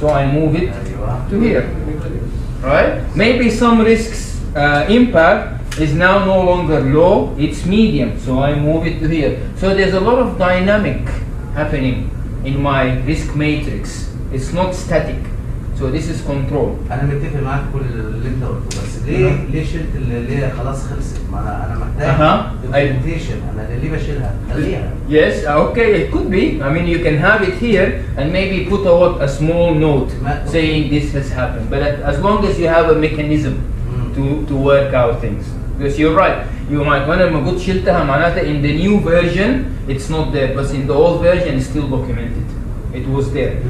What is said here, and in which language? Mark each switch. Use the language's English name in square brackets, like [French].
[English] So I move it to here. Right? Maybe some risks impact is now no longer low, it's medium. So I move it to here. So there's a lot of dynamic happening in my risk matrix. It's not static. So this is control. [Arabic] أنا متفق معاك كل اللي أنت قلته، بس ليه شلت اللي هي خلاص خلصت؟ ما أنا محتاج implementation. أنا ليه بشيلها؟ خليها. [English] Yes, okay, it could be. I mean, you can have it here and maybe put a small note saying this has happened. But as long as you have a mechanism to work out things. Because you're right. You might when I'm good [Arabic] شلتها معناتها [English] in the new version it's not there, but in the old version it's still documented. It was there.